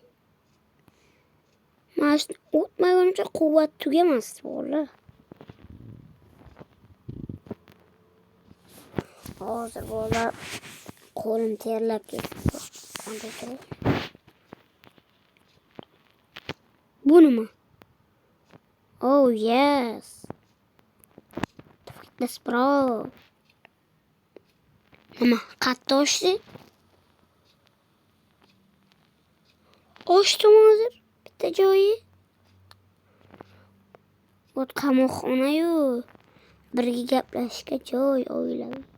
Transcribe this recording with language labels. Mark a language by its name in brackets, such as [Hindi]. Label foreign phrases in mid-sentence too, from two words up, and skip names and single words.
[Uzbek] Mashq o'tmaguncha quvvat tugamas bolalar. Hozir bolalar qo'lim terlab ketdi. Bu nima? [English] Oh yes. Let's bro. [Uzbek] Nima? Qatta oshdi? Ochdim hozir bitta joyi. Bu qamoqxona-yu. Birga gaplashishga joy o'ylab.